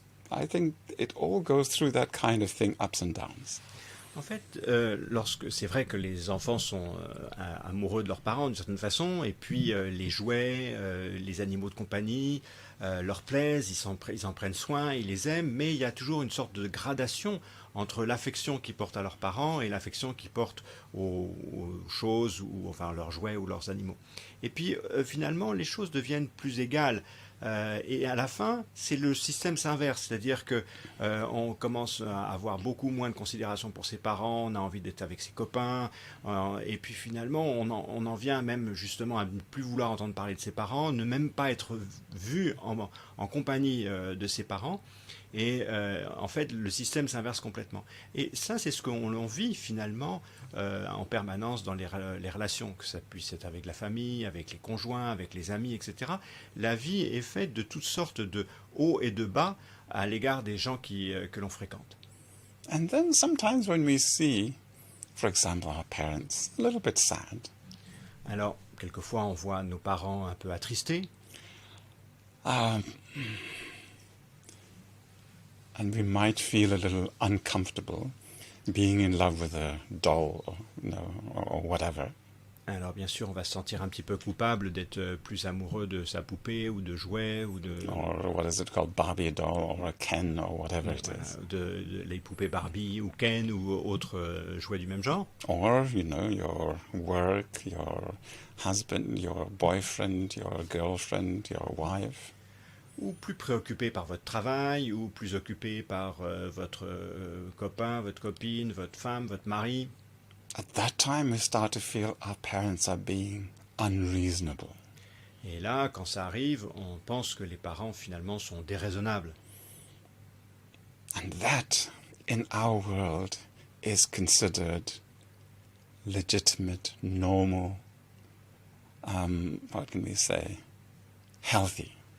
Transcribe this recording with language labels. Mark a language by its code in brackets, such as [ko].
[en] I think it all goes through that kind of thing, ups and downs. [fr] En fait, c'est vrai que les enfants sont amoureux de leurs parents d'une certaine façon, et puis les jouets, les animaux de compagnie leur plaisent, ils en prennent soin, ils les aiment, mais il y a toujours une sorte de gradation entre l'affection qu'ils portent à leurs parents et l'affection qu'ils portent aux choses, ou enfin leurs jouets ou leurs animaux. Et puis finalement, les choses deviennent plus égales. Et à la fin, c'est le système s'inverse, c'est-à-dire que on commence à avoir beaucoup moins de considération pour ses parents, on a envie d'être avec ses copains, et puis finalement, on en vient même justement à ne plus vouloir entendre parler de ses parents, ne même pas être vu en compagnie de ses parents. Et en fait, le système s'inverse complètement. Et ça, c'est ce qu'on vit finalement en permanence dans les relations, que ça puisse être avec la famille, avec les conjoints, avec les amis, etc. La vie est faite de toutes sortes de hauts et de bas à l'égard des gens que l'on fréquente. [en] And then sometimes when we see, for example, our parents a little bit sad. [fr] Alors, quelquefois, on voit nos parents un peu attristés. [en] And we might feel a little uncomfortable being in love with a doll or whatever. [fr] Alors bien sûr, on va se sentir un petit peu coupable d'être plus amoureux de sa poupée ou de jouets ou de... [en] Or what is it called, Barbie doll or a Ken or whatever it is. [fr] Les poupées Barbie ou Ken ou autres jouets du même genre. [en] Or, your work, your husband, your boyfriend, your girlfriend, your wife. [fr] Ou plus préoccupé par votre travail, ou plus occupé par votre copain, votre copine, votre femme, votre mari. [en] At that time we start to feel our parents are being unreasonable. [fr] Et là, quand ça arrive, on pense que les parents finalement sont déraisonnables. [en] And that, in our world, is considered legitimate, normal, what can we say, healthy.